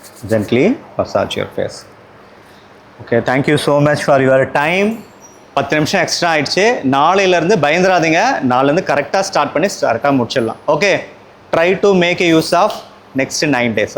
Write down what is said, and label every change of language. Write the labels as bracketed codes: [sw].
[en] Gently massage your face. Okay, thank you so much for your time. [ta] 10 நிமிஷம் extra ஆயிடுச்சு. நாளையிலேருந்து பயந்துராதீங்க, நாளையிலேருந்து கரெக்டாக ஸ்டார்ட் பண்ணி கரெக்டாக முடிச்சிடலாம். [en] Okay, try to make a use of next 9 days.